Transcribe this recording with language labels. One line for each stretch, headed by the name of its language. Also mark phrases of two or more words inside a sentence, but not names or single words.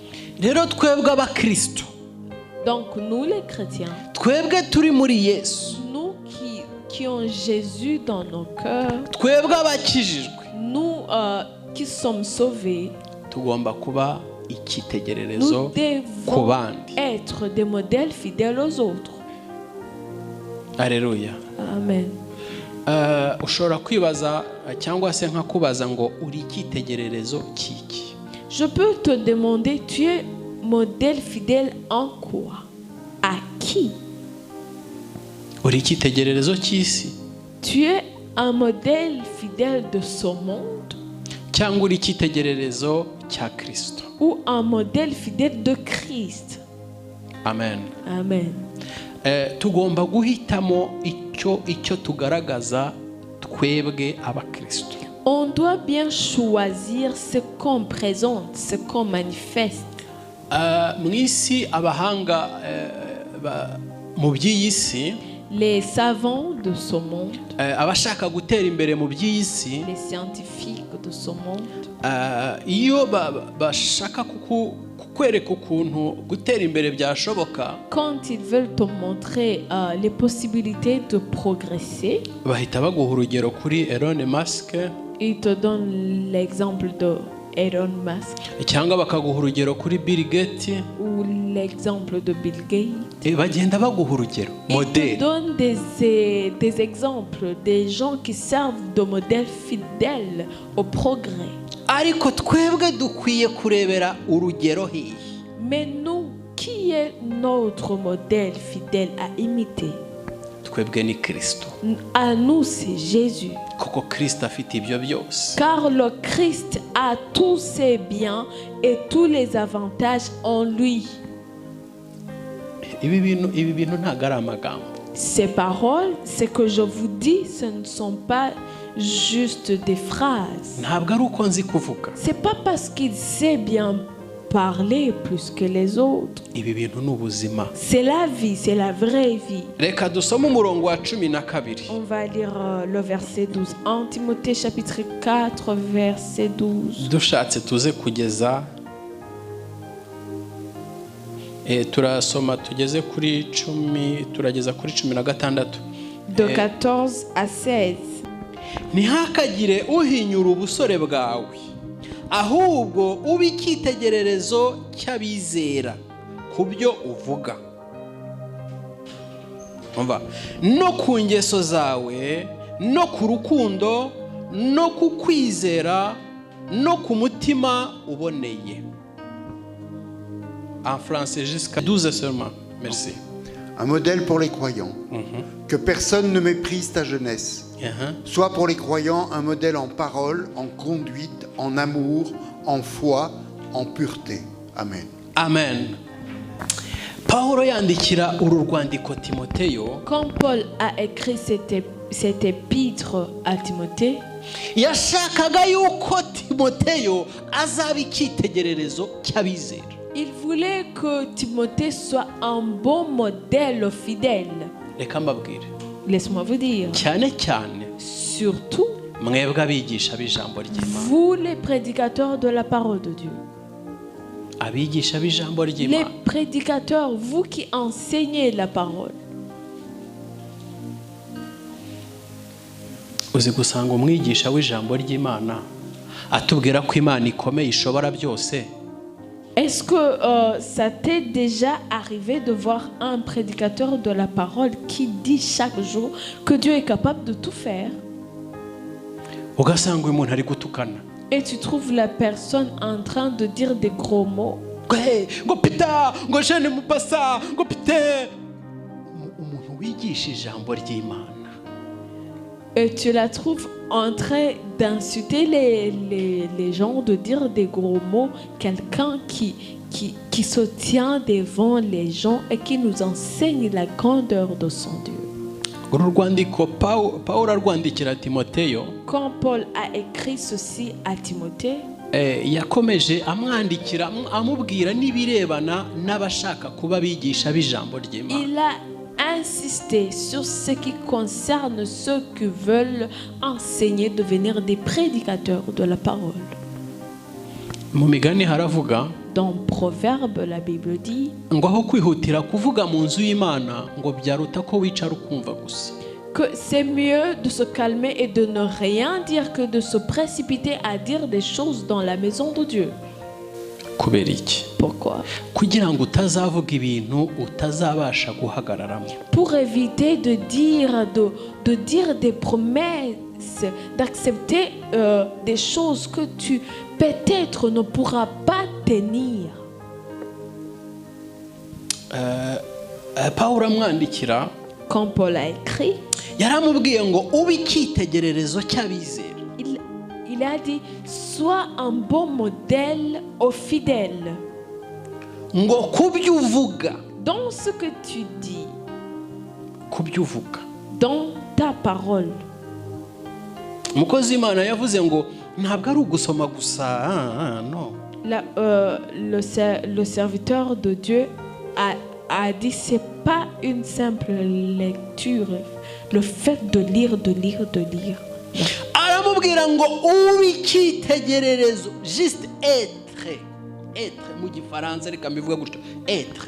French: Donc nous les chrétiens, nous qui ont Jésus dans nos cœurs, nous qui sommes sauvés, nous devons être des modèles fidèles aux autres. Alléluia. Amen.
Kinyarwanda: Ushobora kwibaza cyangwa se nkakubaza ngo uri icyitegererezo kiki?
French: Je peux te demander, tu es modèle fidèle en quoi? À qui?
Kinyarwanda: Uri icyitegererezo cy'isi?
French: Tu es un modèle fidèle de ce monde?
Kinyarwanda: Cyangwa uri icyitegererezo cya Kristo?
French: Ou un modèle fidèle de Christ? amen. Amen.
Kinyarwanda: Tugomba guhitamo icyo tugaragaza twebwe abakristo.
French: On doit bien choisir ce qu'on présente, ce qu'on manifeste.
Kinyarwanda: Mu isi abahanga mu by'iyi si,
French: Les savants de ce monde,
Kinyarwanda: abashaka gutera imbere mu by'iyi si,
French: les scientifiques de ce monde,
Kinyarwanda: iyo bashaka kukwereka ukuntu gutera imbere byashoboka,
French: quand ils veulent te montrer les possibilités de progresser,
Kinyarwanda: bahita baguha urugero kuri Elon Musk,
French: ils te donnent l'exemple de Elon Musk
Kinyarwanda: cyangwa bakaguha urugero kuri Bill Gates,
French: ou l'exemple de Bill Gates.
Kinyarwanda: bagenda baguha urugero
French: Ils te modèle. donnent des exemples, des gens qui servent de modèles fidèles au progrès.
Kinyarwanda: Ariko twebwe dukwiye kurebera urugero hiye.
French: Mais nous, qui est notre modèle fidèle à imiter?
Kinyarwanda: Twebwe ni Kristo,
French: À nous, c'est Jésus.
Kinyarwanda: kuko Kristo afite ibyo byose.
French: Car le Christ a tous ses biens et tous les avantages en lui.
Kinyarwanda: Ibi bintu ntago ari amagambo.
French: Ces paroles, ce que je vous dis, ce ne sont pas juste des phrases.
Kinyarwanda: Ntabwo ari uko nzi kuvuga.
French: C'est pas parce qu'il sait bien parler plus que les autres.
Kinyarwanda: Ibi bintu ni ubuzima.
French: C'est la vie, c'est la vraie vie.
Kinyarwanda: Reka dusome umurongo wa 12.
French: On va lire le verset 12. En Timothée chapitre 4, verset 12.
Kinyarwanda: Dushatse tuze kugeza turasoma tugeze kuri 10, turageza kuri 16.
French: De 14 à 16.
Kinyarwanda: Ntihakagire uhinyura ubusore bwawe, ahubwo ube icyitegererezo cy'abizera ku byo uvuga, no ku ngeso zawe, no ku rukundo, no ku kwizera, no ku mutima uboneye.
French: En français jusqu'à 12 seulement. Merci. Un modèle pour les croyants. Que personne ne méprise ta jeunesse. Sois pour les croyants un modèle en parole, en conduite, en amour, en foi, en pureté. Amen. Amen.
Kinyarwanda: Paulo yandikira uru rwandiko Timoteyo.
French: Quand Paul a écrit cet épître à Timothée,
Kinyarwanda: yashakaga yuko Timoteyo azaba icyitegererezo cy'abizera.
French: il voulait que Timothée soit un bon modèle fidèle.
Kinyarwanda: Reka mbabwire.
French: Laisse-moi vous dire,
Kinyarwanda: Cyane cyane
French: surtout
Kinyarwanda: mwebwe abigisha b'ijambo ry'Imana.
French: vous les prédicateurs de la parole de Dieu.
Kinyarwanda: Abigisha b'ijambo
French: Les
Kinyarwanda: ry'Imana.
French: prédicateurs, vous qui enseignez la parole.
Kinyarwanda: Uzi gusanga umwigisha w'ijambo ry'Imana atubwira ko Imana ikomeye ishobora byose.
French: Est-ce que ça t'est déjà arrivé de voir un prédicateur de la parole qui dit chaque jour que Dieu est capable de tout faire?
Kinyarwanda: Ugasanga uyu muntu ari gutukana.
French: Et tu trouves la personne en train de dire des gros mots.
Kinyarwanda: Ngo pita, ngo jeune mupasa, ngo pite. Umuntu wigisha ijambo ry'Imana.
French: Et tu la trouves en train d'insulter les gens, de dire des gros mots. Quelqu'un qui se tient devant les gens et qui nous enseigne la grandeur de son Dieu.
Kinyarwanda: Uru rwandiko Paulo arwandikira Timoteyo.
French: Quand Paul a écrit ceci à Timothée,
Kinyarwanda: yakomeje amwandikira amubwira n'ibirebana n'abashaka kuba bigisha b'ijambo ry'Imana.
French: il a insisté sur ce qui concerne ceux qui veulent enseigner, devenir des prédicateurs de la parole.
Kinyarwanda: Mu migani haravuga
French: Dans Proverbe, la Bible dit
Kinyarwanda: ngo aho kwihutira kuvuga mu nzu y'Imana ngo byaruta ko wicara ukumva gusa.
French: que c'est mieux de se calmer et de ne rien dire que de se précipiter à dire des choses dans la maison de Dieu.
Kinyarwanda: Kubera iki?
French: Pourquoi?
Kinyarwanda: Kugira ngo utazavuga ibintu utazabasha guhagararamo.
French: Pour éviter de dire des promesses, d'accepter des choses que tu peut-être ne pourras pas tenir.
Kinyarwanda: Paulo amwandikira,
French: Quand Paul a écrit,
Kinyarwanda: yaramubwiye ngo ube icyitegererezo cy'abizera.
French: il a dit, sois un bon modèle aux fidèles.
Kinyarwanda: Ngo kubyo uvuga,
French: dans ce que tu dis,
Kinyarwanda: ku byo uvuga.
French: dans ta parole.
Kinyarwanda: Umukozi w'Imana yavuze ngo ntabwo ari ugusoma gusa, no.
French: Le serviteur de Dieu a dit c'est pas une simple lecture, le fait de lire.
Kinyarwanda: Aramubwira ngo ube icyitegererezo,
French: juste être
Kinyarwanda: mu gifaransa reka mbivuga gutyo,
French: être.